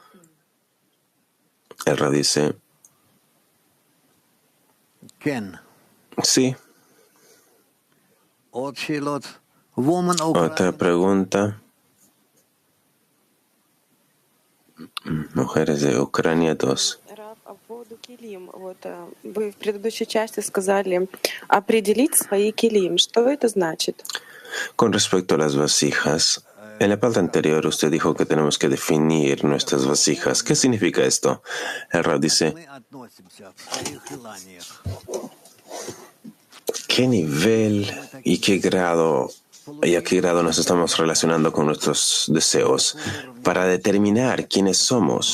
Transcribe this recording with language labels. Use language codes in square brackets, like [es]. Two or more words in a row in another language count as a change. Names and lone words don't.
[es] El Rav dice: sí. Otra pregunta. Mujeres de Ucrania 2. [ru] Вы в предыдущей части сказали определить свои килим. Что это значит? [es] Con respecto a las vasijas, en la parte anterior usted dijo que tenemos que definir nuestras vasijas. ¿Qué significa esto? El Rav dice: ¿qué nivel y qué grado y a qué grado nos estamos relacionando con nuestros deseos para determinar quiénes somos?